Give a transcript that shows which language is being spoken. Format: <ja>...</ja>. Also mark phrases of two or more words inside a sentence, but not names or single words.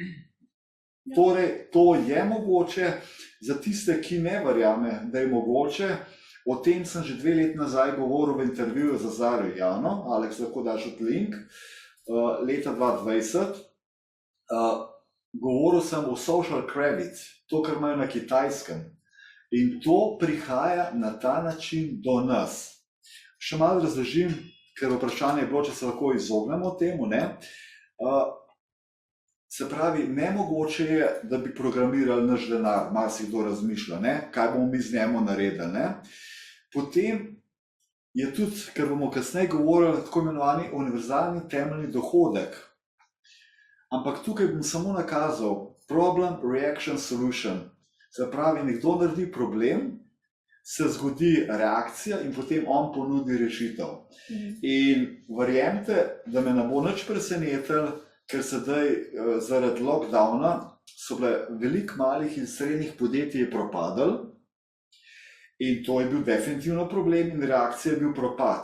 <sl>Torej, to je mogoče. Za tiste, ki ne verjame, da je mogoče, o tem sem že 2 leti nazaj govoril v intervjuju za Zarjo Javno, Alex, lahko daš od link, leta 2020. Govoril sem o</sl> <en>social credit,</en> <sl>to, kar imajo na Kitajskem. In to prihaja na ta način do nas. Še malo razložim, ker vprašanje je bilo, če se lahko izognemo temu, ne? Se pravi, nemogoče je, da bi programirali naš denar, marsikdo razmišlja, ne? Kaj bomo mi z njemu naredili, ne? Potem je tudi, ker bomo kasneje govorili, tako imenovani univerzalni temeljni dohodek. Ampak tukaj bom samo nakazal problem,</sl> <en>reaction, solution.</en> <sl>Se pravi, nekdo naredi problem, se zgodi reakcija in potem on ponudi rešitev. In verjemite, da me ne bo nič presenetilo, ker sedaj zaradi lockdowna so bile veliko malih in srednjih podjetij propadali in to je bil definitivno problem in reakcija je bil propad.</sl>